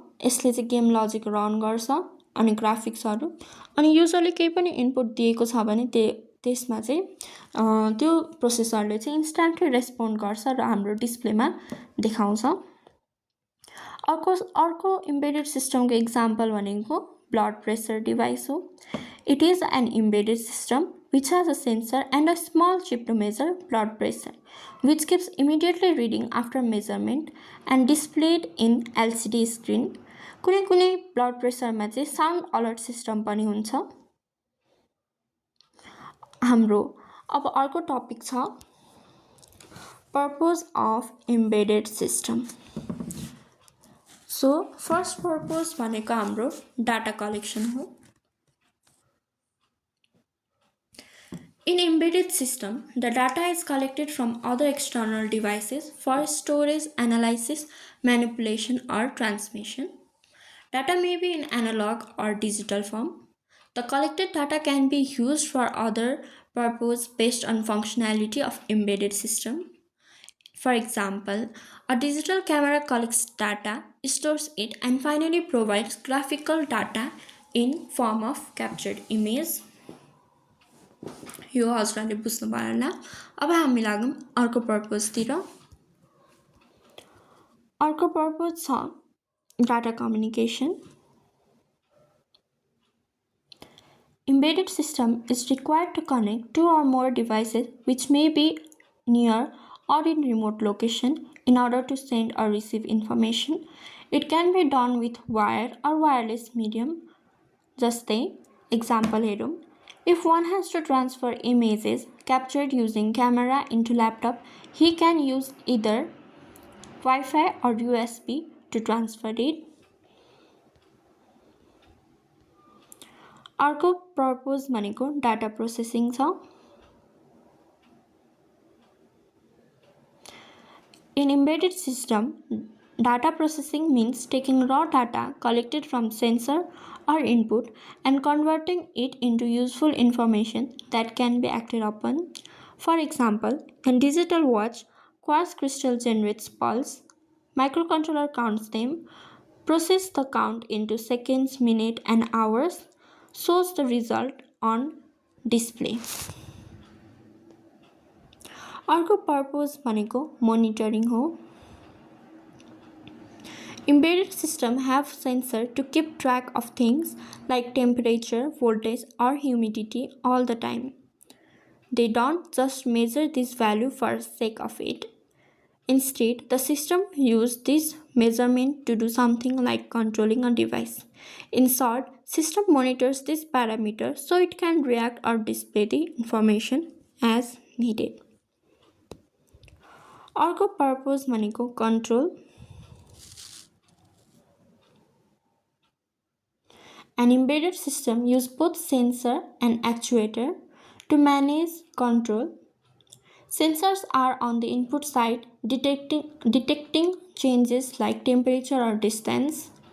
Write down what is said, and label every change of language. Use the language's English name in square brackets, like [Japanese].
[Nepali] यसले चाहिँ game logic run गर्छ अनि ग्राफिक्सहरू अनि युजरले केही पनि इनपुट दिएको छ भने त्यसमा चाहिँ त्यो प्रोसेसरले चाहिँ इन्स्ट्यान्टली रेस्पोन्ड गर्छ र हाम्रो डिस्प्लेमा देखाउँछ। अर्को इम्बेडेड सिस्टमको इक्जाम्पल भनेको ब्लड प्रेसर डिभाइस हो। [English] It is an embedded system which has a sensor and a small chip to measure blood pressure, which keeps immediately reading after measurement and displayed in LCD screen. [Nepali] कुनै कुनै blood प्रेसरमा चाहिँ sound alert system पनि हुन्छ। हाम्रो अब अर्को topic छ [English] Purpose of embedded system. [Nepali] So first purpose भनेको हाम्रो डाटा कलेक्सन हो। [English] In embedded system, the data is collected from other external devices for storage, analysis, manipulation, or transmission. Data may be in analog or digital form. The collected data can be used for other purpose based on functionality of embedded system. For example, a digital camera collects data, stores it, and finally provides graphical data in form of captured image. [Nepali] यो हजुरले बुझ्नु भयो होला। अब हामी लागौँ अर्को पर्पजतिर। अर्को purpose छ data communication. [English] Embedded system is required to connect two or more devices which may be near or in remote location in order to send or receive information. It can be done with wire or wireless medium. [Nepali] जस्तै example हेरौँ। [English] If one has to transfer images captured using camera into laptop, he can use either Wi-Fi or USB to transfer it. [Nepali] अर्को purpose भनेको data processing छ। [English] In embedded system, data processing means taking raw data collected from sensor or input and converting it into useful information that can be acted upon. For example, in digital watch, quartz crystal generates pulse, microcontroller counts them, processes the count into seconds, minutes, and hours, shows the result on display. [Nepali] अर्को purpose भनेको monitoring हो। [English] Embedded systems have sensors to keep track of things like temperature, voltage, or humidity all the time. They don't just measure this value for the sake of it. Instead, the system uses this measurement to do something like controlling a device. In short, system monitors this parameter so it can react or display the information as needed. [Nepali] अर्को purpose भनेको control. [English] An embedded system uses both sensor and actuator to manage control. Sensors are on the input side, detecting changes like temperature or distance.